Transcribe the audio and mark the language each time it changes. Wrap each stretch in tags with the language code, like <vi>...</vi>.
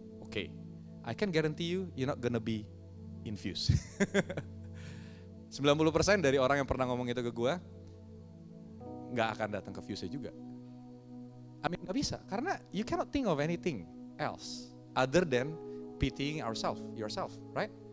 <en>Okay, I can guarantee you're not gonna be in views.</en> <id>90% dari orang yang pernah ngomong itu ke gue nggak akan datang ke viewsnya juga.</id> <en>I mean</en> <id>nggak bisa karena</id> <en>you cannot think of anything else other than pitying yourself, right?</en>